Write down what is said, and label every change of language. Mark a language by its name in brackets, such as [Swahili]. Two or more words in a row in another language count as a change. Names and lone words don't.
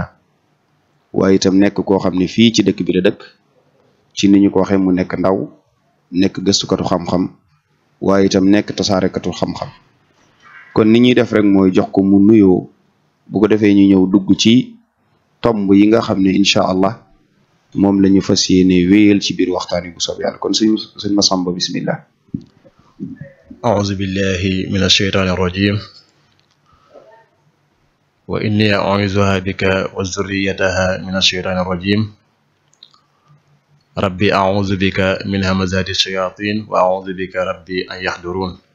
[Wolof] waaye itam nekk koo xam ne fii ci dëkk bi la dëkk, ci ni ñu ko waxee mu nekk ndaw, nekk gëstukatu xam-xam, waaye itam nekk tasaarekatu xam-xam. kon ni ñuy def rek mooy jox ko mu nuyoo, bu ko defee ñu ñëw dugg ci tomb yi nga xam ne [Arabic] إن شاء الله [Wolof] moom la ñu fas yéene wéyal ci biir waxtaan wi bu soob yàlla. kon sëñ Massamba, bismillah. [Arabic] أعوذ بالله من الشيطان الرجيم وإني أعوذها بك وذريتها من الشيطان الرجيم ربي أعوذ بك من همزات الشياطين وأعوذ بك ربي أن يحضرون.